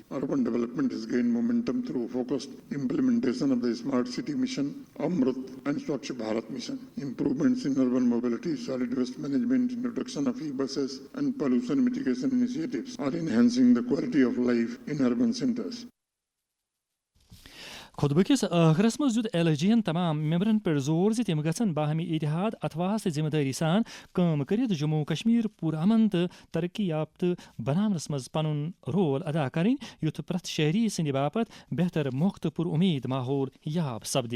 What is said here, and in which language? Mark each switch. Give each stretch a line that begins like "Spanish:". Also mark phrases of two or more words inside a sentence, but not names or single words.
English: Urban development has gained momentum through focused implementation of the Smart City Mission, Amrit and Swachh Bharat Mission. Improvements in urban mobility, solid waste management, introduction of e-buses and pollution mitigation initiatives are enhancing the quality of life in urban centers.
Kashmiri: خطبہ کس آخرس مز دیت ایل جی ین تمام ممبرن پر زور زِ تم گژھن باہمی اتحاد اتواس تہٕ ذمہ دٲری سان کٲم کٔرِتھ جموں کشمیر پُرامن تہٕ ترقی یافتہٕ بناونس منٛز پنُن رول ادا کرٕنۍ یُتھ پرٛٮ۪تھ شہری سٕنٛدِ باپتھ بہتر موقع تہٕ پُر اُمید ماحول یاب سپدِ.